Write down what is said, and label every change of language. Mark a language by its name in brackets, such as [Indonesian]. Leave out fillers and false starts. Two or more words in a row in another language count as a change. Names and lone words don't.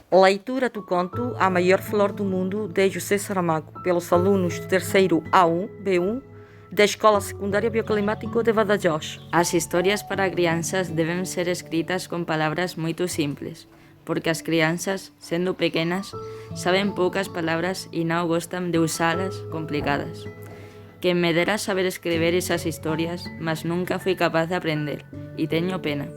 [Portuguese] Leitura do conto A Maior Flor do Mundo, de José Saramago, pelos alunos do terceiro A1, B1, da Escola Secundária Bioclimático de Badajoz. [Galician] As historias para crianças deben ser escritas con palabras moito simples, porque as crianças, sendo pequenas, saben poucas palabras e non gostan de usalas complicadas. Que me dera saber escribir esas historias, mas nunca fui capaz de aprender, e teño pena.